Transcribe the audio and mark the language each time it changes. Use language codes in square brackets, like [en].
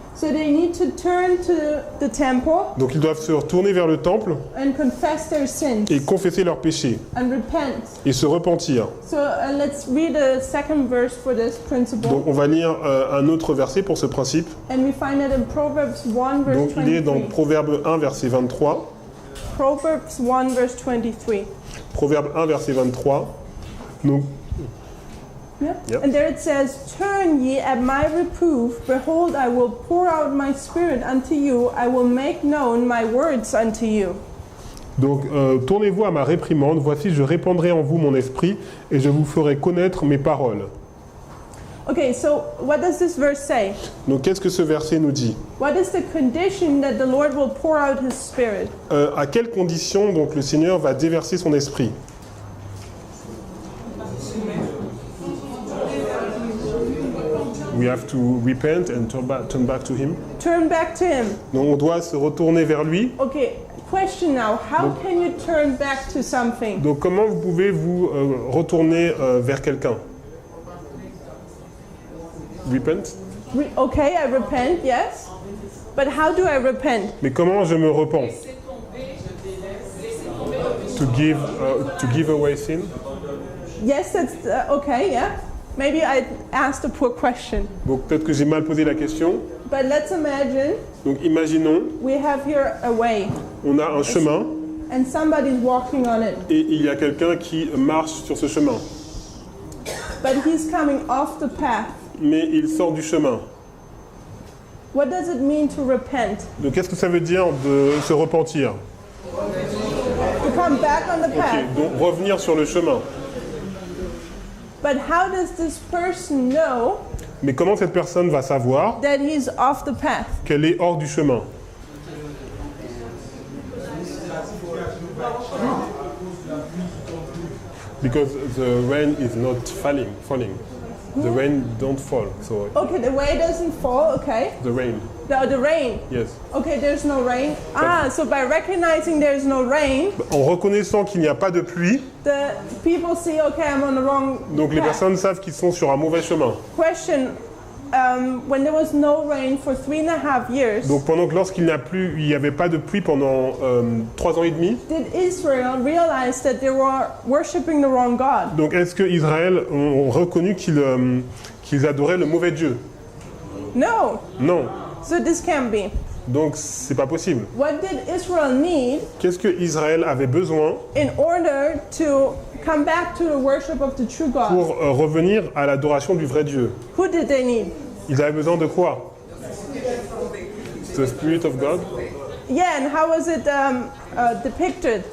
[en] So they need to turn to the temple [fr] Donc ils doivent se retourner vers le temple [en] and confess their sins [fr] et confesser leurs péchés [en] and repent. [fr] et se repentir. [en] So let's read a second verse for this principle. [fr] Donc on va lire un autre verset pour ce principe. [en] And we find it in Proverbs 1 verse [fr] Donc il est dans [en] 23. [fr] Proverbe 1 verset 23. [en] Proverbs 1 verse 23. [fr] Proverbe 1 verset 23. Donc, [en] Yeah. Yep. And there it says, "Turn ye at my reproof, behold, I will pour out my spirit unto you, I will make known my words unto you." [fr] donc tournez-vous à ma réprimande, voici je répandrai en vous mon esprit et je vous ferai connaître mes paroles. [en] Okay, so what does this verse say? [fr] Donc qu'est-ce que ce verset nous dit? [en] What is the condition that the Lord will pour out his spirit? [fr] À quelles conditions donc le Seigneur va déverser son esprit? [en] We have to repent and turn back to him. Turn back to him. [fr] Donc on doit se retourner vers lui. [en] Okay, question now. How can you turn back to something? [fr] Donc comment vous pouvez vous retourner vers quelqu'un? [en] Repent? Okay, I repent, yes. But how do I repent? [fr] Mais comment je me repens? [en] To give away sin? Yes, that's okay, yeah. Maybe I asked a poor question. [fr] Donc peut-être que j'ai mal posé la question. [en] But let's imagine [fr] Donc imaginons, [en] we have here a way [fr] on a un chemin [en] and somebody's walking on it, [fr] et il y a quelqu'un qui marche sur ce chemin. [en] but he's coming off the path. [fr] Mais il sort du chemin. [en] What does it mean to repent? [fr] Donc qu'est-ce que ça veut dire de se repentir? [en] To come back on the path. [fr] Ok, donc revenir sur le chemin. [en] But how does this person know [fr] Mais comment cette personne va savoir [en] that he's off the path? [fr] qu'elle est hors du chemin? [en] Because the rain is not falling. The rain don't fall, so Okay, the way doesn't fall, okay. the rain, The rain. yes. Okay, there's no rain. So by recognizing there's no rain, [fr] En reconnaissant qu'il n'y a pas de pluie, [en] the people see, okay, I'm on the wrong [fr] donc les [en] path. [fr] personnes savent qu'ils sont sur un mauvais chemin. [en] Question, when there was no rain for 3.5 years, [fr] Donc pendant que lorsqu'il n'y avait pas de pluie pendant 3 ans et demi, [en] did Israel realize that they were worshiping the wrong God? [fr] donc est-ce que Israël ont reconnu qu'ils adoraient le mauvais Dieu? [en] No. [fr] Non. [en] So this can't be. [fr] Donc c'est pas possible. [en] What did Israel need [fr] Qu'est-ce que Israël avait besoin [en] in order to come back to the worship of the true God? [fr] pour revenir à l'adoration du vrai Dieu? [en] Who did they need? [fr] Ils avaient besoin de quoi? [en] The Spirit of God. Yeah, and how was it depicted?